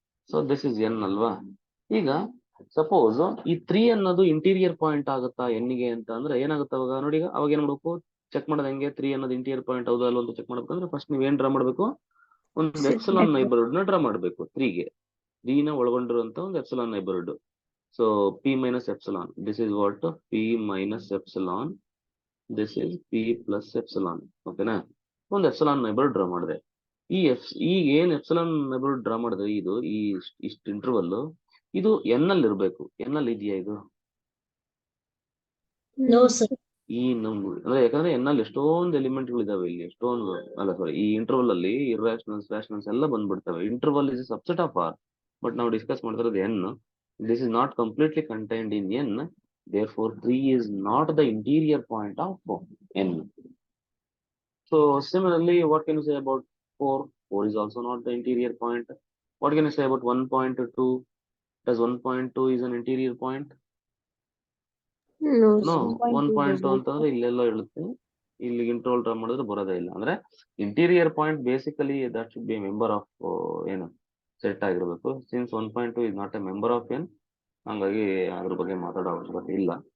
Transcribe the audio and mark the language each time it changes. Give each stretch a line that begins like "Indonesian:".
Kannada: So this is N ಅಲ್ವಾ. ಈಗ suppose ಈ 3 ಅನ್ನೋದು ಇಂಟೀರಿಯರ್ ಪಾಯಿಂಟ್ ಆಗುತ್ತಾ ಎನ್ಗೆ ಅಂತ ಅಂದ್ರೆ ಏನಾಗುತ್ತೆ ಅವಾಗ ನೋಡಿ. ಈಗ ಅವಾಗ ಏನ್ ಮಾಡ್ಬೇಕು? ಚೆಕ್ ಮಾಡೋದು ಹೆಂಗೆ? 3 ಅನ್ನೋದು ಇಂಟೀರಿಯರ್ ಪಾಯಿಂಟ್ ಹೌದಾ ಅಲ್ವಾ ಅಂತ ಚೆಕ್ ಮಾಡ್ಬೇಕಂದ್ರೆ ಫಸ್ಟ್ ನೀವೇನ್ ಡ್ರಾ ಮಾಡ್ಬೇಕು? ಒಂದು ಎಪ್ಸಿಲಾನ್ ನೈಬರ್ಹುಡ್ ನ ಡ್ರಾ ಮಾಡ್ಬೇಕು 3ಗೆ. 3 ನ ಒಳಗೊಂಡಿರುವಂತ ಒಂದು epsilon neighbourhood.
English: So p minus epsilon, this is what? p minus epsilon, this is p plus epsilon. ಓಕೆನಾ?
Kannada: ಒಂದು ಎಪ್ಸಿಲಾನ್ ನೈಬರ್ಹುಡ್ ಡ್ರಾ ಮಾಡಿದೆ. ಈಗ ಏನ್ ಎಪ್ಸಿಲಾನ್ ನೈಬರ್ಹುಡ್ ಡ್ರಾ ಮಾಡಿದ್ರೆ ಇದು ಇಷ್ಟು ಇಂಟರ್ವಲ್ ಇದು ಎನ್ ಅಲ್ಲಿ ಇರ್ಬೇಕು. ಎನ್ ಅಲ್ಲಿ ಇದೆಯಾ ಇದು?
English: No, sir.
Kannada: ಈ ಅಂದ್ರೆ ಯಾಕಂದ್ರೆ ಎನ್ ಅಲ್ಲಿ ಎಷ್ಟೊಂದು ಎಲಿಮೆಂಟ್ಗಳು ಇದಾವೆ ಇಲ್ಲಿ. ಎಷ್ಟೊಂದು ಅಲ್ಲ ಸಾರಿ, ಈ ಇಂಟರ್ವಲ್ ಅಲ್ಲಿ ಇರ್ರಾಷನಲ್ಸ್ ರಾಷನಲ್ಸ್ ಎಲ್ಲ ಬಂದ್ಬಿಡ್ತವೆ.
English: Interval is subset of R. But
Kannada: ನಾವು ಡಿಸ್ಕಸ್ ಮಾಡ್ತಿರೋದು
English: N. This is not completely contained in n, therefore 3 is not the interior point of n. So similarly, what can you say about 4? 4 is also not the interior point. What can you say about 1.2? Does 1.2 is an interior point?
Kannada: No, 1.2 ಅಂತಂದ್ರೆ ಇಲ್ಲೆಲ್ಲ ಇರುತ್ತೆ. ಇಲ್ಲಿ interval draw ಮಾಡಿದ್ರೆ ಬರೋದೇ ಇಲ್ಲ. ಅಂದ್ರೆ interior point basically
English: that should be member of
Kannada: ಏನು set ಆಗಿರ್ಬೇಕು.
English: since 1.2 is not a member of n,
Kannada: ಹಂಗಾಗಿ ಅದ್ರ ಬಗ್ಗೆ ಮಾತಾಡೋ ಅವಶ್ಯಕತೆ ಇಲ್ಲ.